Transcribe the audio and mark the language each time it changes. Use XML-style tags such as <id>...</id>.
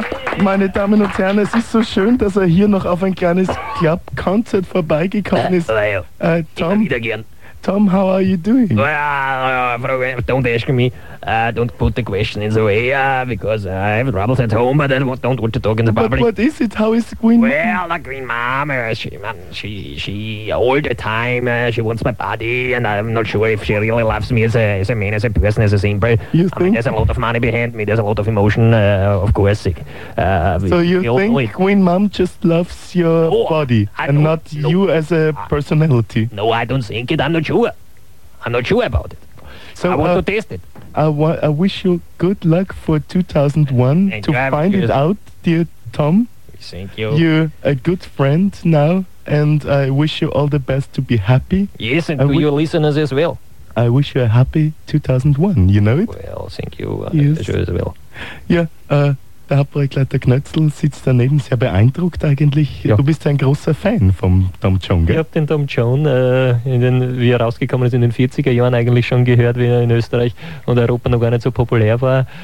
<de>Ja, meine Damen und Herren, es ist so schön, dass er hier noch auf ein kleines Club-Concert vorbeigekommen ist. Tom, wieder gern.</de> <en>Tom, how are you doing? Don't ask me, don't put the question in the way, because I have troubles at home, but I don't want to talk in the public. But what is it? How is the Queen? Well, the Queen Mom, she all the time, she wants my body, and I'm not sure if she really loves me as a man, as a person, as a simple. You think? I mean, there's a lot of money behind me, there's a lot of emotion, of course. So you think Queen Mom just loves your body, and not you as a personality? No, I don't think it. I'm not sure about it. So I want to test it. I wish you good luck for 2001 to find it out, dear Tom. Thank you. You're a good friend now, and I wish you all the best to be happy. Yes, and to your listeners as well. I wish you a happy 2001, you know it? Well, thank you. Yes. I sure as well.</en> <de>Yeah, der Hauptprojektleiter Knötzl sitzt daneben, sehr beeindruckt eigentlich. Ja. Du bist ein großer Fan vom Tom Jones, gell? Ich habe den Tom Jones, wie er rausgekommen ist, in den 40er Jahren eigentlich schon gehört, wie er in Österreich und Europa noch gar nicht so populär war.</de>